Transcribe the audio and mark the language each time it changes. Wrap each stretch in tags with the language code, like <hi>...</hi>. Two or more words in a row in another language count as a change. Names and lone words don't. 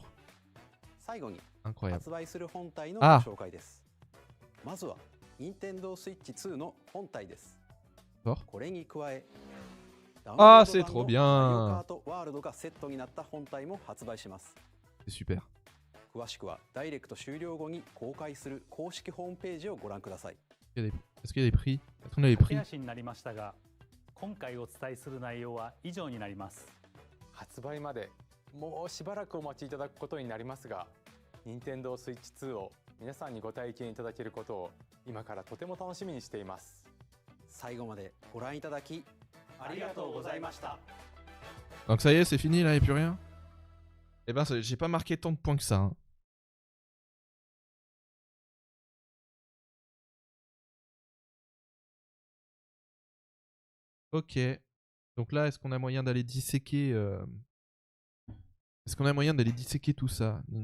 <fr>Incroyable. Ah! Fort. Ah, c'est trop bien! C'est super.</fr> <ja>詳しくはダイレクト終了後に公開する公式ホームページをご覧ください。</ja> <fr>Est-ce qu'il y a des prix? Est-ce qu'on a des prix?</fr> <ja>駆け足になりましたが、今回お伝えする内容は以上になります。発売までもうしばらくお待ちいただくことになりますが、任天堂スイッチ2を皆さんにご体験いただけることを今からとても楽しみにしています。最後までご覧いただきありがとうございました。</ja> <fr>Donc ça y est, c'est fini là, il n'y a plus rien? Eh ben, j'ai pas marqué tant de points que ça. Hein. Ok. Donc là, est-ce qu'on a moyen d'aller disséquer Est-ce qu'on a moyen d'aller disséquer tout ça?</fr>